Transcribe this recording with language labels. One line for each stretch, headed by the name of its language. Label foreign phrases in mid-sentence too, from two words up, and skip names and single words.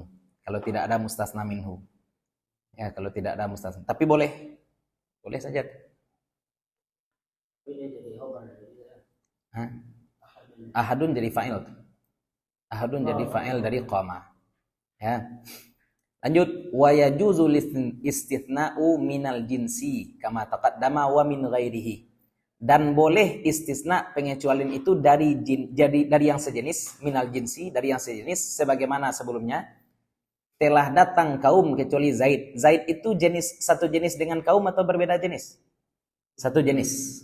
Indonesian: Kalau tidak ada
Arabic: مستثنى منه.
Indonesian: Ya, kalau tidak ada mustasna. Tapi boleh. Boleh saja. Ini jadi khabar. Ahadun jadi fa'il. Ahadun jadi fa'il dari qama. Ya. Lanjut,
Arabic: ويجوز الاستثناء من الجنس كما تقدم ومن غيره.
Indonesian: Dan boleh istisna pengecualian itu dari yang sejenis,
Arabic: من الجنس,
Indonesian: dari yang sejenis sebagaimana sebelumnya. Telah datang kaum kecuali Zaid. Zaid itu satu jenis dengan kaum atau berbeda jenis? Satu jenis.